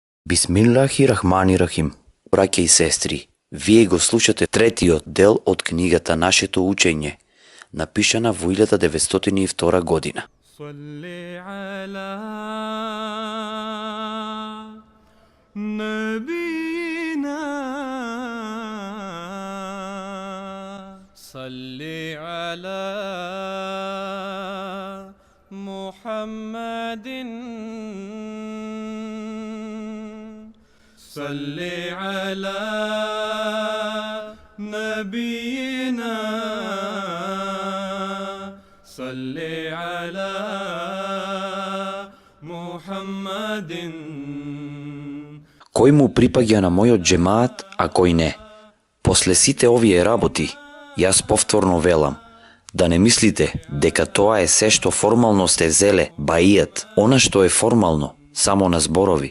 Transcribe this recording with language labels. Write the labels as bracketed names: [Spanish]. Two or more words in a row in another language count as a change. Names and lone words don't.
[Arabic] بسم الله الرحمن الرحيم. [Macedonian] Браќа и сестри, вие го слушате третиот дел од книгата Нашето учење, напишана во 1902 година. [Arabic] صلي على نبينا صلي على محمد صلي على نبينا صلي على محمد. [Macedonian] Кој му припаѓа на мојот джемаат, а кој не? После сите овие работи, јас повторно велам, да не мислите дека тоа е се што формално сте зеле, баијат, она што е формално, само на зборови.